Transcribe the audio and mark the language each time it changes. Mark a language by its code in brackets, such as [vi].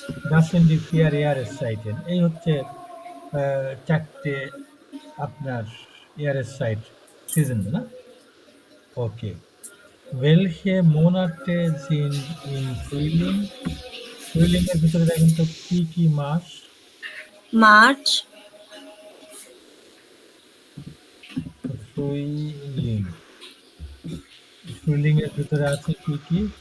[de] Das sind die 4 Jahreszeiten. [bn] এই হচ্ছে 4টে আপনার Jahreszeit সিজন, না? ওকে। [de] Welche Monate sind im Frühling? [bn] ফ্রুইলিং এর ভিতরে দেখেন তো কি কি মাস? [en] March. [bn] ফ্রুইলিং। ফ্রুইলিং এর ভিতরে আছে কি কি?